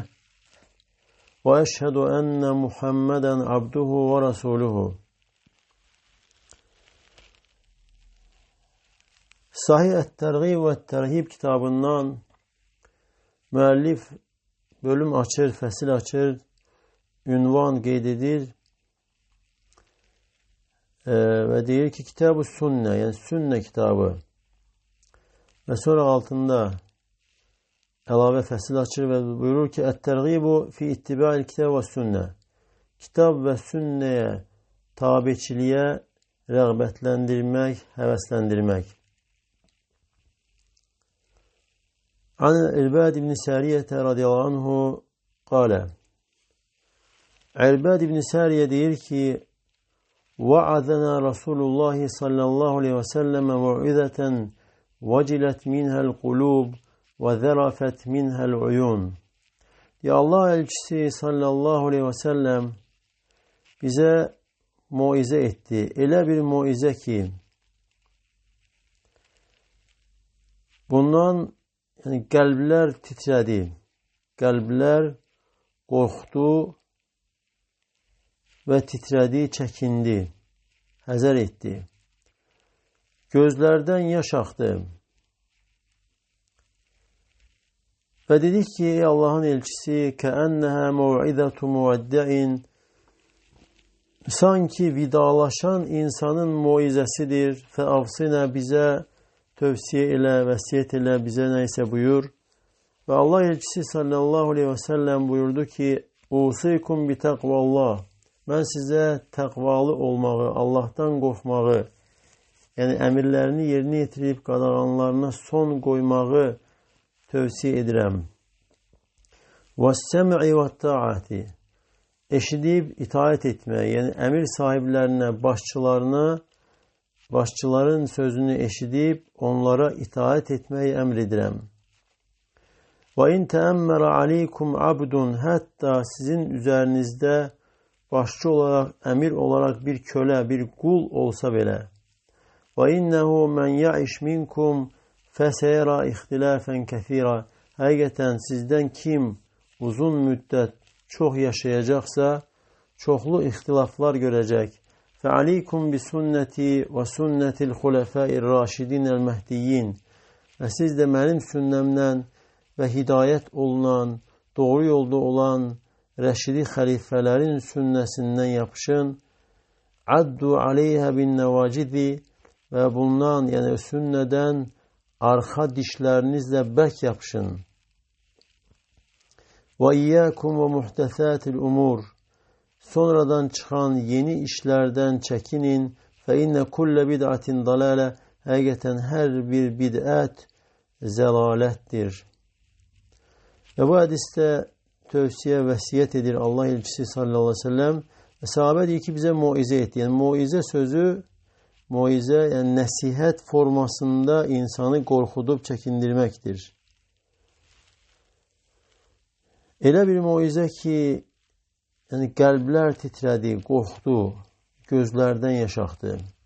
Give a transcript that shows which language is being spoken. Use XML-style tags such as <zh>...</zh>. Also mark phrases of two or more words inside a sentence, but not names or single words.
<ar>وأشهد أن محمدا عبده ورسوله.</ar> <az>Sahih et-Tergib ve Terhib kitabından müellif bölüm açır, fesil açır, ünvan qeyd edir. Ve deyir ki kitab-ı sünne, yani sünne kitabı. Ve sonra altında əlavə fəsil açır və buyurur ki</az> <ar>الترغيب في اتباع الكتاب والسنة.</ar> <az>Kitab ve sünneye tabiçiliğe rəğbətləndirmək, həvəsləndirmək.</az> <ar>عن عرباض بن سارية رضي الله عنه قال.</ar> <az>İrbad ibn Sariye deyir ki</az> <ar>وعظنا رسول الله صلى الله عليه وسلم موعظة وجلت منها القلوب وذرفت منها العيون.</ar> <tr>Ya Allah elçisi</tr> <ar>صلى الله عليه وسلم</ar> <tr>bize muize etti.</tr> <az>Elə bir muize ki bundan yani qəlblər titrədi. Qəlblər qorxdu ve titredi, çekindi, həzər etdi.</az> <tr>Gözlerden yaş aktı. Ve dedik ki ey Allah'ın elçisi</tr> <ar>كَأَنَّهَا مَوْعِذَةُ مُوَدَّعٍ</ar> <tr>sanki vidalaşan insanın muizesidir. فَاَفْصِنَا bize tövsiye ile, vesiyet ile bize neyse buyur.</tr> <az>Ve Allah elçisi</az> <ar>صلى الله عليه وسلم</ar> <az>buyurdu ki</az> <ar>اُوصِيكُمْ بِتَقْوَ اللّٰهِ</ar> <az>ben size takvalı olmağı, Allah'tan qorxmağı, yani əmirlərini yerinə yetirib qadağanlarına son qoymağı tövsiyə edirəm.</az> <ar>وَالسَّمْعِ وَالطَّاعَةِ</ar> <az>eşidib itaat etmək, yəni əmir sahiblərinə, başçıların sözünü eşidib onlara itaat etməyi əmr edirəm.</az> <ar>وَاِنْ تَأَمَّرَ عَلَيْكُمْ عَبْدٌ</ar> <tr>hətta sizin üzərinizdə başçı olarak, emir olarak bir köle, bir kul olsa bile.</tr> <ar>وَاِنَّهُ مَنْ يَعِشْ مِنْكُمْ فَسَيَرَى اِخْتِلَافًا كَثِيرًا</ar> <tr>hakikaten sizden kim uzun müddet çok yaşayacaksa çoklu ihtilaflar görecek.</tr> <ar>فَعَلَيْكُمْ بِسُنَّتِي وَسُنَّةِ الْخُلَفَاءِ الرَّاشِدِينَ الْمَهْدِيِّينَ</ar> <az>ve siz de benim sünnemden ve hidayet olunan, doğru yolda olan Rəşidi xəlifələrin sünnəsindən yapışın.</az> <ar>عضوا عليها بالنواجذ</ar> <az>və bundan, yəni sünnədən arxa dişlərinizlə bərk yapışın. Və</az> <ar>إياكم ومحدثات الأمور</ar> <az>sonradan çıxan yeni işlərdən çəkinin.</az> <ar>فإن كل بدعة ضلالة</ar> <az>həqiqətən hər bir bid'ət zəlalətdir. Və bu hədisdə tövsiye, vesiyet edir Allah elçisi</az> <ar>صلى الله عليه وسلم.</ar> <tr>Ve sahabe diyor ki bize muize etti. Yani muize sözü, muize yani nasihat formasında insanı korkutup çekindirmektir. Elə bir muize ki yani kalpler titredi, korktu, gözlerden yaş aktı.</tr>